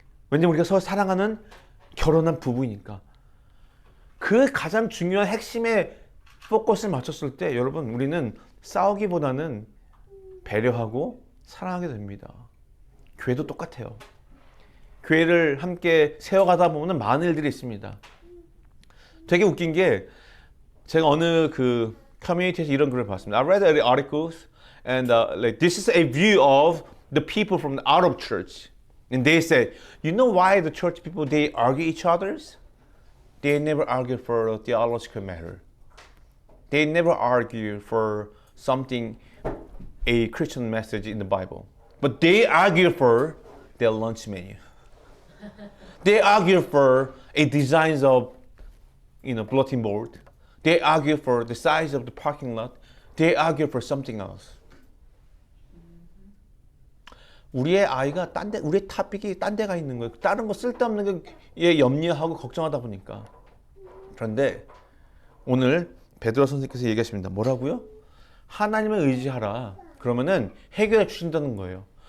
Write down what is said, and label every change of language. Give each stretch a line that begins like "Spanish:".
Korean: 왜냐면 우리가 서로 사랑하는 결혼한 부부이니까. 그 가장 중요한 핵심의 포커스를 맞췄을 때 여러분 우리는 싸우기보다는 배려하고 사랑하게 됩니다. 교회도 똑같아요. 교회를 함께 세워가다 보면 많은 일들이 있습니다. 되게 웃긴 게 제가 어느 그 커뮤니티에서 이런 글을 봤습니다.
English: I read the articles and like this is a view of the people from the out of church. And they say, you know why the church people, they argue each others? They never argue for a theological matter. They never argue for something, a Christian message in the Bible. But they argue for their lunch menu. They argue for a designs of, bulletin board. They argue for the size of the parking lot. They argue for something else.
Korean: 우리의 아이가 우리의 탑픽이 딴 데가 있는 거예요. 다른 거 쓸데없는 게 염려하고 걱정하다 보니까. 그런데 오늘 베드로 선생님께서 얘기하십니다. 뭐라고요? 하나님을 의지하라. 그러면은 해결해 주신다는 거예요.